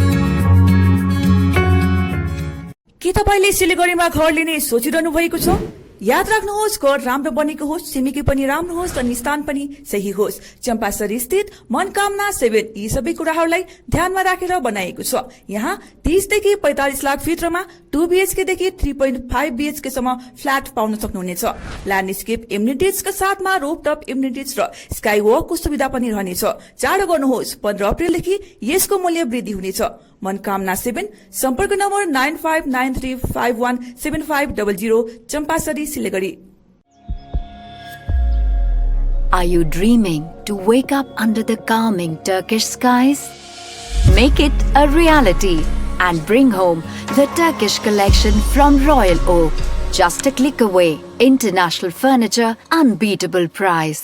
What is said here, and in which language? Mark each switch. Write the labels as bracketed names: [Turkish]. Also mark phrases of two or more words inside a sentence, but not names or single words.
[Nepali] के तपाईले सिलीगुडीमा घर लिने सोचिरहनु भएको छ? याद राख्नुहोस् घर राम्रो बनेको होस्, छिमेकी पनि राम्रो होस् अनि स्थान पनि सही होस्। चम्पासरी स्थित मनकामना 7 यी सबै कुराहरूलाई ध्यानमा राखेर बनाइएको छ। यहाँ 30 देखि 45 लाख भित्रमा 2 BHK देखि 3.5 BHK सम्म फ्ल्याट पाउन सक्नुहुनेछ। [English] landscape amenitiesका [Nepali] साथमा [English] rooftop amenities [Nepali] र [English] sky walkको [Nepali] सुविधा पनि रहनेछ। चाँडो गर्नुहोस्, 15 अप्रिलदेखि यसको मूल्य वृद्धि हुनेछ। मनकामना 7 सम्पर्क नम्बर 9593517500 चम्पासरी सिलगढी। [English] Are you dreaming to wake up under the calming Turkish skies? Make it a reality and bring home the Turkish collection from Royal Oak. Just a click away. International furniture, unbeatable price.